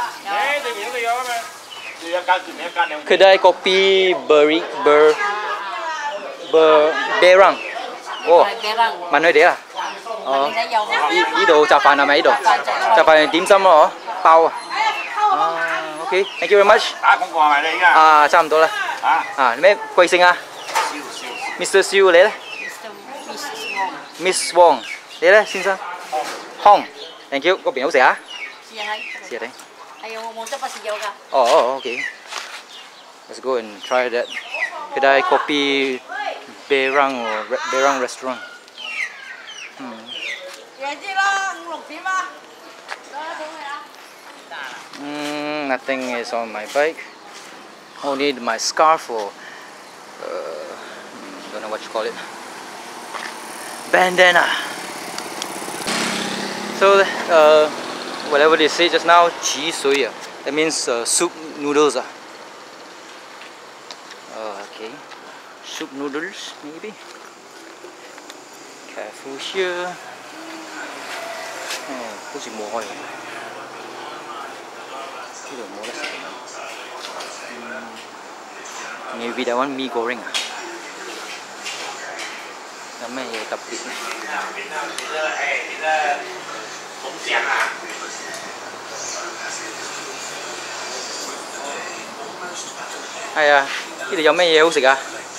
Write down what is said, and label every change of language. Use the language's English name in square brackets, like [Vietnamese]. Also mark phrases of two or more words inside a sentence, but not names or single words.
[Cantonese] 誒，對面都有啊嘛。有一間對面一間兩。 Kedai Kopi Behrang，哦，問佢哋啊。哦，呢度雜飯係咪呢度？雜飯係點心咯，嗬，包啊。 [English] 啊 ，OK，thank you very much。 [Cantonese] 打廣告係咪你而家？啊，差唔多啦。啊，咩貴姓啊？Mr. Siu 你咧 ？Miss Wong 你咧，先生 ？Hong， [English] thank you， [Cantonese] 嗰邊好食啊？試下睇。試下睇。係啊，我冇執不是有㗎。 [English] 哦 ，OK。Let's go and try that. Kedai Kopi Behrang or Behrang restaurant. Nothing is on my bike. Only my scarf or don't know what you call it. Bandana. So whatever they say just now, 汽水 that means soup noodles. Okay, soup noodles maybe. Careful here. [Cantonese] Oh, 好似冇開。呢度冇得食。 [English] Maybe that one [Cantonese] mee goreng 啊？有咩嘢特別咧？係啊，呢度有咩嘢好食啊？